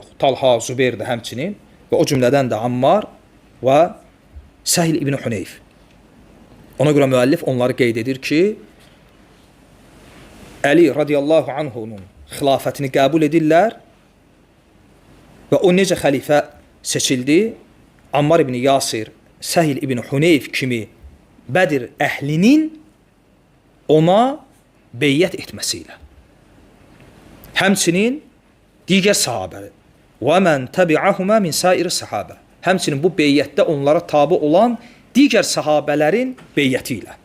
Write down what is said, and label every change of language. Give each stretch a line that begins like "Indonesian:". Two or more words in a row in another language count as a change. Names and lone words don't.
Azerbaijani: Talha, Zübeyir də həmçinin və o cümlədən də Ammar və Sahil ibn Huneyf. Ona görə müəllif onları qeyd edir ki, Əli
Arabic: رضي الله عنه
Azerbaijani: xilafətini qəbul edirlər və o necə xəlifə seçildi? Ammar ibn Yasir, Səhil ibn Huneyf kimi Bədir əhlinin ona beyyət etməsi ilə. Həmçinin digər sahabələr.
Arabic: ومن تبعهما من سائر الصحابة.
Azerbaijani: Həmçinin bu beyyətdə onlara tabi olan digər sahabələrin beyyəti ilə.